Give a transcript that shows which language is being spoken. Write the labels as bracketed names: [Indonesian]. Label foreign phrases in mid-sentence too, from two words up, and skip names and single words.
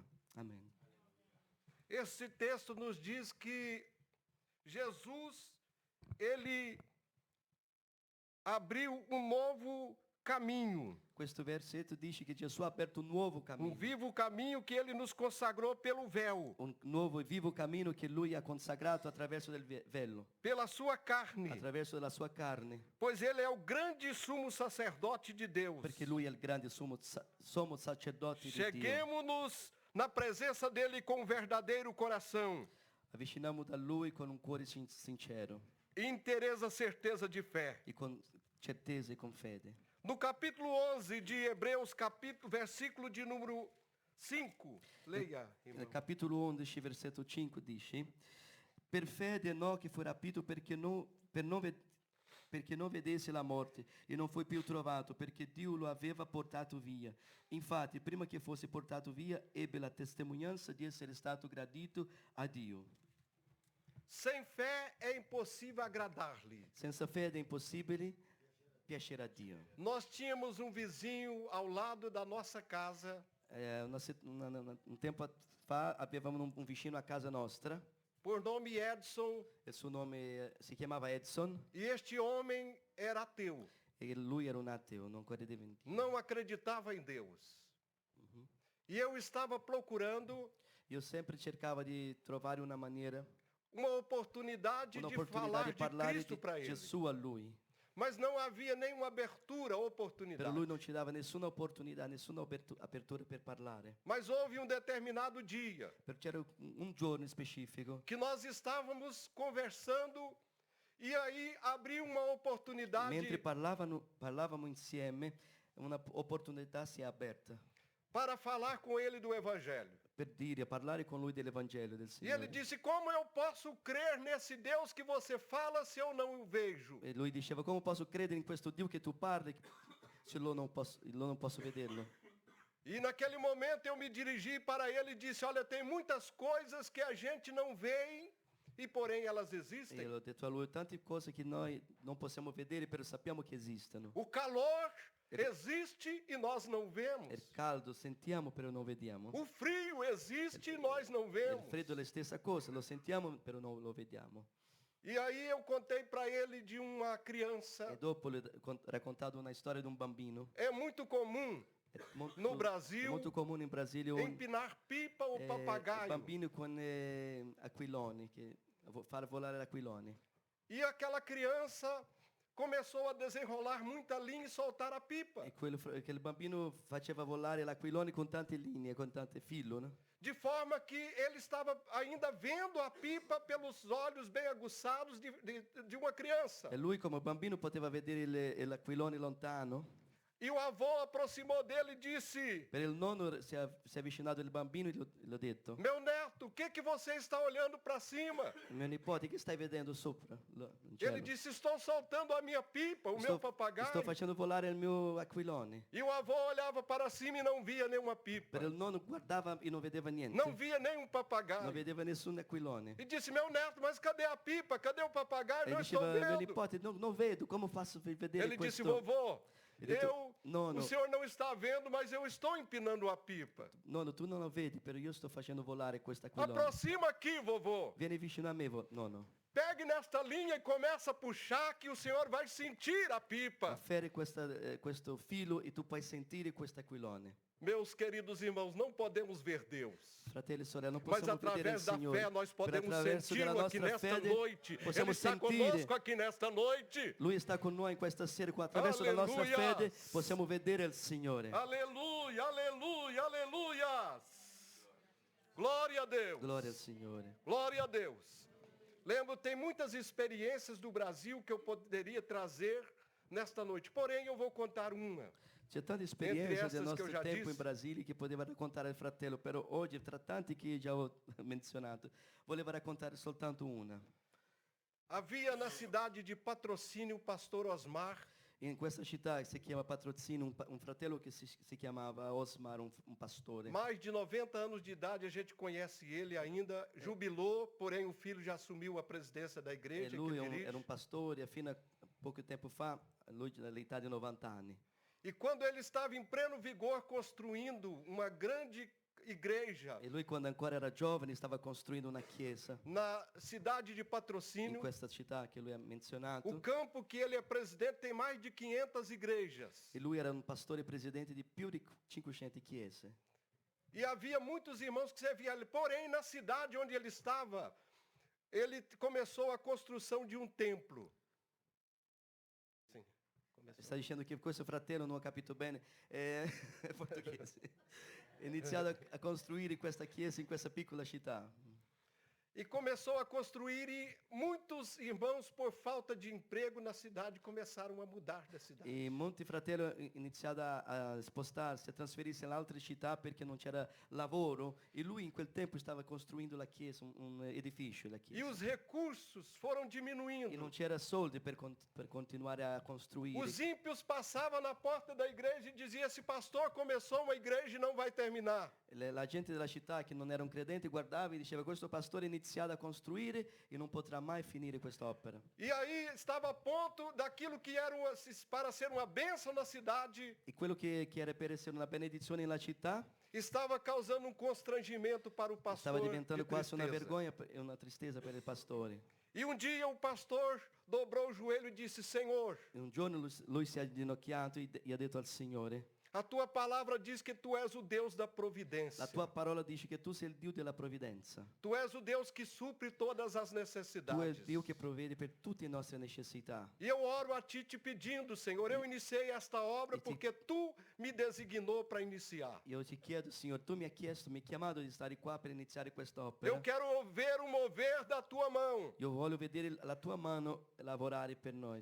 [Portuguese] Amen. Esse texto nos diz que Jesus, ele abriu um novo caminho, [Italian] Questo versetto dice che Gesù ha aperto un nuovo [Portuguese] um [Italian] cammino, [Portuguese] vivo caminho que ele nos consagrou pelo véu, [Italian] un nuovo e vivo cammino che Lui ha consacrato attraverso del velo, [Portuguese] pela sua carne, [Italian] attraverso della sua carne, [Portuguese] pois ele é o grande sumo sacerdote de Deus. [Italian] perché Lui è il grande sommo sacerdote di Dio. [Portuguese] Cheguemos-nos na presença dele com um verdadeiro coração, [Italian] Avviciniamo da Lui con un cuore sincero [Portuguese] inteireza certeza de fé. [Italian] e con certeza e con fede. [Portuguese] No capítulo 11 de Hebreus, versículo de número 5, leia, irmão. [Italian] Nel capitolo 11, versetto 5 dice: Per fede Enoch fu rapito perché non vedesse la morte e non fu più trovato perché Dio lo aveva portato via. Infatti, prima che fosse portato via, ebbe la testimonianza di essere stato gradito a Dio. [Portuguese] Sem fé é impossível agradar-lhe. [Italian] Senza fede è impossibile piacere a Dio. [Portuguese] Nós tínhamos um vizinho ao lado da nossa casa, [Italian] Un tempo fa avevamo un vicino a casa nostra, [Portuguese] por nome Edson, [Italian] il suo nome si chiamava Edson [Portuguese] e este homem era ateu, [Italian] e lui era un ateo, non credeva in Dio. [Portuguese] não acreditava em Deus. E eu estava procurando [Italian] Io sempre cercava di trovare una maniera, [Portuguese] uma oportunidade de [Italian] un'opportunità [Portuguese] falar [Italian] di [Portuguese] de [Italian] parlare [Portuguese] Cristo [Italian] di [Portuguese] para ele. [Italian] Gesù a lui. [Portuguese] Mas não havia nenhuma abertura, [Italian] Però [Portuguese] oportunidade. [Italian] lui non ci dava nessuna opportunità, nessuna apertura per parlare. [Portuguese] Mas houve um determinado dia [Italian] Perché c'era un giorno specifico [Portuguese] que nós estávamos conversando e aí abriu uma oportunidade [Italian] mentre parlavamo insieme, una opportunità si è aperta [Portuguese] para falar com ele do Evangelho. [Italian] per parlare con lui dell'Evangelo del [Portuguese] E ele [Italian] Signore. [Portuguese] disse: como eu posso crer nesse Deus que você fala se eu não o vejo? [Italian] E lui diceva, come posso credere in questo Dio che tu parli se io non posso vederlo? [Portuguese] E naquele momento eu me dirigi para ele e disse: olha, tem muitas coisas que a gente não vê e porém elas [Italian] E [Portuguese] existem. [Italian] io ho detto a lui, tante cose che noi non possiamo vedere, però sappiamo che esistono. [Portuguese] O calor existe e nós não vemos. [Italian] È caldo, sentiamo, però non vediamo. [Portuguese] O frio existe e nós não [Italian] Il [Portuguese] vemos. [Italian] freddo è la stessa cosa, lo sentiamo, però non lo vediamo. [Portuguese] E aí eu contei para ele de uma criança. [Italian] E dopo le ho raccontato una storia di un bambino. [Portuguese] É muito comum [Italian] È molto, [Portuguese] no Brasil [Italian] è molto comune in Brasile [Portuguese] empinar pipa ou papagaio. [Italian] bambini con aquiloni, far volare l'aquilone. [Portuguese] E aquela criança começou a desenrolar muita linha e soltar a pipa. [Italian] E quel bambino faceva volare l'aquilone con tante linee, con tante filo, [Portuguese] no? De forma que ele estava ainda vendo a pipa pelos olhos bem aguçados de uma criança. [Italian] E lui come bambino poteva vedere l'aquilone lontano. [Portuguese] E o avô aproximou dele e disse: [Italian] Per il nonno si è avvicinato il bambino e gli ho detto, [Portuguese] meu neto, o que você está olhando para cima? [Italian] mio nipote, che stai vedendo sopra? In [Portuguese] Ele [Italian] cielo? [Portuguese] disse: estou soltando a minha pipa, o meu [Italian] Sto [Portuguese] papagaio. [Italian] facendo volare il mio aquilone. [Portuguese] E o avô olhava para cima e não via nenhuma pipa. [Italian] Per il nonno guardava e non vedeva niente. [Portuguese] Não via nenhum [Italian] Non [Portuguese] papagaio. [Italian] vedeva nessun aquilone. [Portuguese] E disse: meu neto, mas cadê a pipa? Cadê o papagaio? E Não estou [Italian] diceva, mio [Portuguese] vendo. [Italian] nipote, non vedo, come posso vedere [Portuguese] Ele disse: [Italian] questo? [Portuguese] vovô, [Italian] Ele detto, [Portuguese] o senhor não está vendo, mas eu estou empinando a pipa. [Italian] Nonno, tu non lo vedi, però io sto facendo volare questo aquilone. [Portuguese] Aproxima aqui, vovô. [Italian] Vieni vicino a me, nonno. [Portuguese] Pegue nesta linha e começa a puxar que o senhor vai sentir a pipa. [Italian] Afferi questo filo e tu puoi sentire questo aquilone. [Portuguese] Meus queridos irmãos, não podemos ver Deus. [Italian] Fratelli e sorelle, non [Portuguese] Mas [Italian] possiamo vedere il [Portuguese] através da [Italian] Signore. [Portuguese] fé nós [Italian] Per [Portuguese] podemos [Italian] attraverso della [Portuguese] senti-lo aqui [Italian] nostra [Portuguese] nesta [Italian] fede [Portuguese] noite. Ele [Italian] possiamo [Portuguese] está [Italian] sentire. [Portuguese] conosco aqui nesta noite. [Italian] Lui sta con noi in questa sera, attraverso la nostra Alleluia. fede possiamo vedere il Signore. [Portuguese] Aleluia, aleluia, aleluia. Glória a Deus. [Italian] Gloria al Signore. [Portuguese] Glória a Deus. Lembro, tem muitas experiências do Brasil que eu poderia trazer nesta noite. Porém, eu vou contar uma. [Italian] C'è tante esperienze [Portuguese] essas [Italian] del che nostro ho già tempo [Portuguese] disse. [Italian] in Brasile che poteva raccontare il fratello, però oggi, tra tanti che già ho menzionato, voleva raccontare soltanto una. [Portuguese] Havia na cidade de Patrocínio o pastor Osmar, [Italian] In questa città che si chiama Patrocínio, un fratello che si chiamava Osmar, un pastore. [Portuguese] mais de 90 anos de idade, a gente conhece ele ainda, jubilou, porém o filho já assumiu a presidência da [Italian] E [Portuguese] igreja que [Italian] lui [Portuguese] dirige. [Italian] era un pastore, e fino a poco tempo fa, lui all'età di 90 anni. [Portuguese] E quando ele estava em pleno vigor construindo uma grande igreja [Italian] E lui quando ancora era giovane stava costruendo una chiesa [Portuguese] na cidade de [Italian] in [Portuguese] Patrocínio, [Italian] questa città che lui ha menzionato. [Portuguese] o campo que ele é presidente tem mais de 500 igrejas. [Italian] E lui era un pastore presidente di più di 500 chiese. [Portuguese] E havia muitos irmãos que serviam ali. Porém, na cidade onde ele estava, ele começou a construção de um templo. Sim, começou. [Italian] Sta dicendo che questo fratello non ho capito bene, è portoghese. Ha iniziato a costruire questa chiesa in questa piccola città. [Portuguese] E começou a construir e muitos irmãos, por falta de emprego na cidade, começaram a mudar da cidade. [Italian] E molti fratelli iniziato a spostarsi, a trasferirsi in altre città perché non c'era lavoro. E lui in quel tempo stava costruendo la chiesa, un edificio, la E chiesa. [Portuguese] os recursos foram [Italian] E non [Portuguese] diminuindo. [Italian] c'era soldi per continuare a costruire. [Portuguese] Os ímpios passavam na porta da igreja e diziam: esse pastor começou uma igreja e não vai terminar. [Italian] La gente della città che non era un credente guardava e diceva questo pastore ha iniziato a costruire e non potrà mai finire quest'opera. [Portuguese] E aí estava a ponto daquilo que era para ser uma bênção na cidade, [Italian] E quello che era per essere una benedizione nella città [Portuguese] estava causando um constrangimento para o pastor. [Italian] stava diventando e quasi una tristeza. vergogna e una tristezza per il pastore. [Portuguese] E um dia o pastor dobrou o joelho e disse: Senhor, [Italian] E un giorno lui si è inginocchiato e ha detto al Signore, [Portuguese] A tua palavra diz que tu és o Deus da providência. [Italian] La tua parola dice che tu sei il Dio della provvidenza. [Portuguese] Tu és o Deus que supre todas as Tu és necessidades. [Italian] il Dio che provvede per tutte le nostre necessità. [Portuguese] E eu oro a ti te pedindo, Senhor, eu iniciei esta obra porque tu me designou para iniciar. [Italian] Io ti chiedo, Signore, tu mi hai chiesto, mi hai chiamato di stare qua per iniziare quest'opera. [Portuguese] Eu quero ver o mover da tua mão. [Italian] Io voglio vedere la tua mano lavorare per noi.